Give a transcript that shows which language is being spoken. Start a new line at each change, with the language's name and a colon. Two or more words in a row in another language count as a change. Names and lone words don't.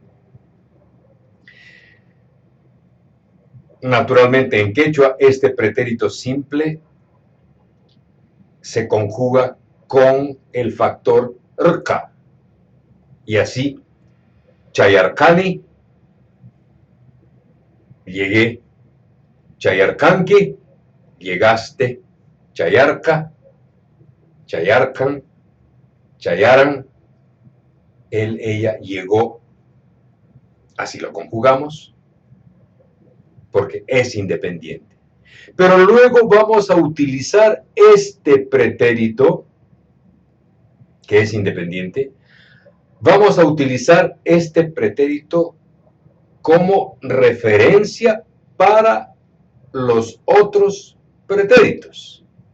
Spanish: Naturalmente, en quechua, este pretérito simple se conjuga con el factor rca. Y así, chayarcani, llegué.
Quechua: Chayarcanqui, llegaste. Chayarca, chayarcan, chayaran,
Spanish: él, ella, llegó. Así lo conjugamos, porque es independiente. Pero luego vamos a utilizar este pretérito, que es independiente, vamos a utilizar este pretérito como referencia para los otros pretéritos.